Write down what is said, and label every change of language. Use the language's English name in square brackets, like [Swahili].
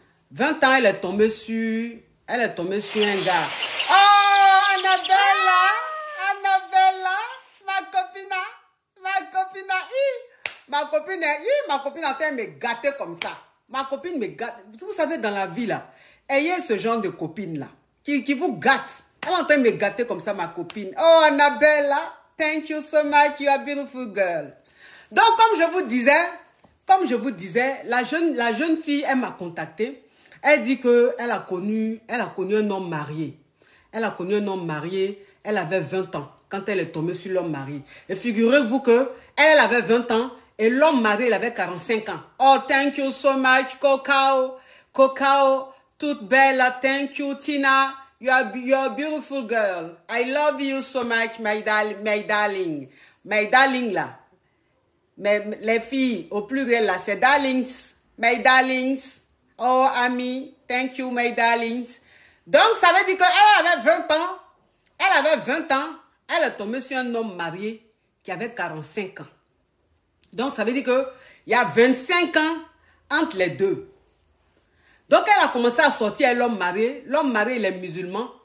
[French] 20 ans, elle est tombée sur un gars. Oh, Annabella, ma copine en train de me gâter comme ça. Ma copine me gâte. Vous savez, dans la vie, là, ayez ce genre de copine, là, qui vous gâte. Elle est en train de me gâter comme ça, ma copine. [English] Oh, Annabella, thank you so much, you are a beautiful girl. [French] Donc, comme je vous disais, la jeune fille, elle m'a contacté. Elle dit qu'elle a connu un homme marié. Elle a connu un homme marié, elle avait 20 ans quand elle est tombée sur l'homme marié. Et figurez-vous que elle avait 20 ans et l'homme marié, il avait 45 ans. [English] Oh, thank you so much, Cocao, [French] toute belle, [English] thank you, Tina. You're a beautiful girl. I love you so much, my darling. My darling, là. [French] Mais les filles, au pluriel, là, c'est darlings. [English] My darlings. Oh, Ami, thank you, my darlings. [French] Donc, ça veut dire qu'elle avait 20 ans. Elle avait 20 ans. Elle est tombée sur un homme marié qui avait 45 ans. Donc, ça veut dire qu'il y a 25 ans entre les deux. Donc, elle a commencé à sortir avec l'homme marié. L'homme marié, il est musulman.